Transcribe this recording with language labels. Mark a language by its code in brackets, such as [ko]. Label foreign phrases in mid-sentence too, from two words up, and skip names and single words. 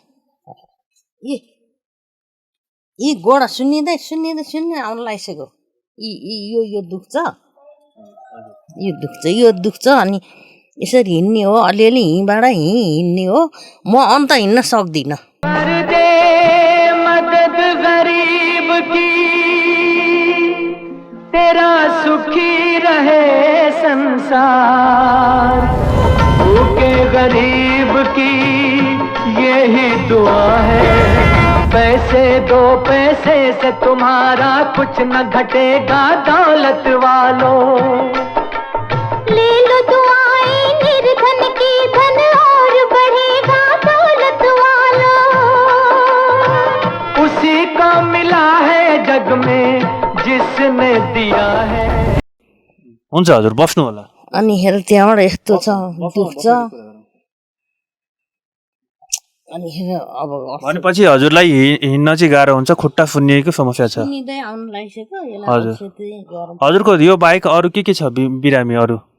[ne] यी गोडा सुन्निँदै आउनु लागिसक्यो। यो दुख्छ यो दुख्छ अनि यसरी हिँड्ने हो अलिअलि हिँबाट हिँड्ने हो। म अन्त हिँड्न सक्दिनँ। [hi] मदद गरीब की तेरा सुखी रहे संसार भूखे गरीब की यही दुआ है पैसे दो पैसे से तुम्हारा कुछ न घटेगा दौलत वालों ले लो दुआएं निर्धन की धन और बढ़ेगा दौलत वालों उसी को मिला है जग में जिसने दिया है। [ne] हुन्छ हजुर बस्नु होला अनि हेर त्यहाँबाट यस्तो छ दुख्छ। अनि हेर अब भनेपछि हजुरलाई हिँड्न चाहिँ गाह्रो हुन्छ खुट्टा फुन्निएको समस्या छ सुन्निँदै आउनु लागिसक्यो। हजुर। यसलाई गरम हजुरको यो बाहेक अरू के छ बिरामी अरू